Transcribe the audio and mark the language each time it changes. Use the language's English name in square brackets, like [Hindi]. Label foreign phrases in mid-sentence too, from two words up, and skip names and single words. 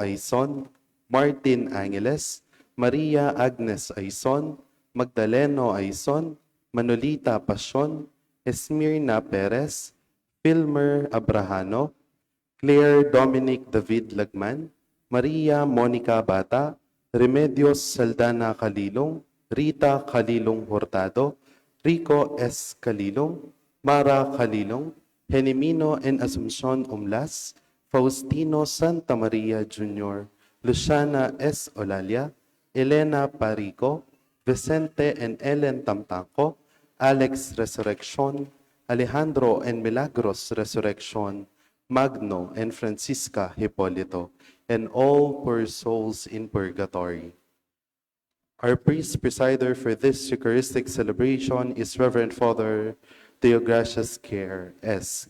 [English] Aison, Martin Angeles, Maria Agnes Aison, Magdaleno Aison, Manolita Pasion, Esmirna Perez, Filmer Abrahano, Claire Dominic David Lagman, Maria Monica Bata, Remedios Saldana Calilong, Rita Calilong Hurtado, Rico S. Calilong, Mara Calilong, Henimino and Asuncion Umlas, Faustino Santa Maria Jr., Luciana S. Olalia, Elena Parico, Vicente and Ellen Tamtaco, Alex Resurrection, Alejandro and Milagros Resurrection, Magno and Francisca Hipolito, and all poor souls in purgatory. Our priest presider for this Eucharistic celebration is Reverend Father Deogracias Kerr S.